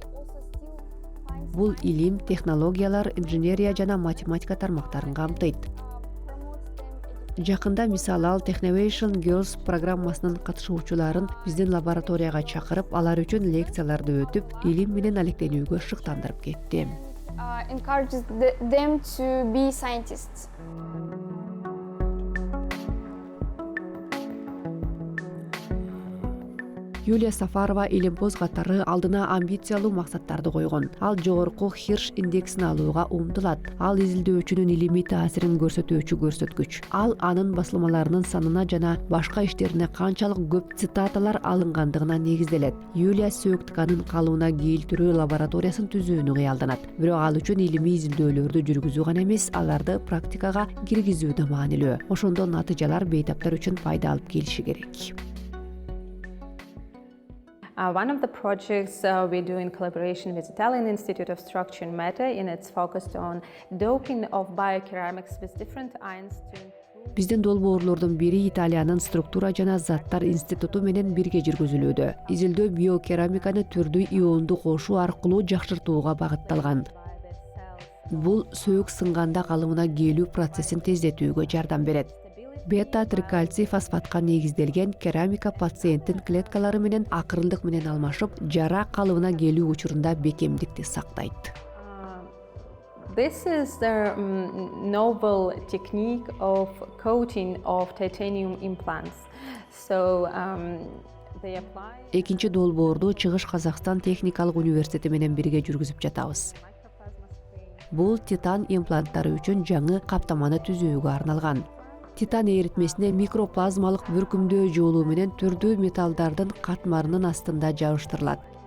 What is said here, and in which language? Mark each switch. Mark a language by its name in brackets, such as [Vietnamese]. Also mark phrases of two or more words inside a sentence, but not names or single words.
[Kyrgyz] Бул илим, технологиялар, инженерия жана математика тармактарын камтыйт. Жакында мисалы ал Technovation Girls программасынын катышуучуларын биздин лабораторияга чакырып, алар үчүн лекцияларды өтүп, илим менен алектенүүгө шыктандырып кетти. [English] Encourages them to be scientists. [Kyrgyz] Юлия Сафарова илимпоз катары алдына амбициялуу максаттарды койгон. Ал жогорку Хирш индексин алууга умтулат. Ал изилдөөчүнүн илимий таасирин көрсөтүүчү көрсөткүч. Ал анын басылмаларынын санына жана башка иштерине канчалык көп цитаталар алынгандыгына негизделет. Юлия сөөк тканын калыбына кийилтирүү лабораториясын түзүүнү кыялданат. Бирок ал үчүн илимий изилдөөлөрдү жүргүзүү гана эмес, аларды практикага киргизүү да маанилүү. Ошондо натыйжалар бейтаптар үчүн пайда алып келиши керек. [English] One of the projects we do in collaboration with Italian Institute of Structure and Matter, and it's focused on doping of bioceramics with different ions to improve. [Kyrgyz] Биздин долбоорлордун бири Италиянын структура жана заттар институту менен бирге жүргүзүлүүдө. Изилдөө биокерамиканы түрдүү ионду кошуу аркылуу жакшыртууга багытталган. Бул сөөк сынганда калыбына кийлүү процессин тездетүүгө жардам берет. Бета-трикальций фосфатка негизделген керамика пациенттин клеткалары менен акырындык менен алмашып, жара калыбына келүү учурунда бекемдикти сактайт. [English] This is the novel technique of coating of titanium implants. So they apply. [Kyrgyz] Экинчи долбоорду Чыгыш Казакстан техникалык университети менен бирге жүргүзүп жатабыз. Бул титан импланттары үчүн жаңы каптаманы түзүүгө арналган. Титан эритмесине микроплазмалык бүркүмдөө жолу менен түрдүү металлдардын катмарынын астында жабыштырылат.